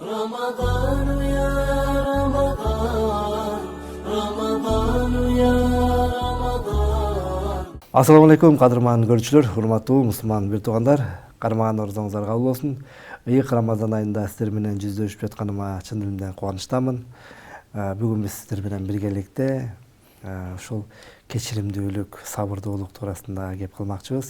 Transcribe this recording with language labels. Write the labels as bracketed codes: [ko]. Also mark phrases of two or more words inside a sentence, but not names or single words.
[ar] رمضان يا رمضان رمضان يا رمضان. السلام عليكم [ky] кадырман көрүүчүлөр, урматтуу мусулман бир туугандар. Карман ордоңуздар кабыл болсун. Ыйык Рамазан айында сиздер менен жүздөшүп жатканыма чын дилимден кубанычтамын. Бүгүн биз сиздер менен биргеликте ушул кечиримдүүлүк, сабырдуулук туурасында кеп кылмакчыбыз.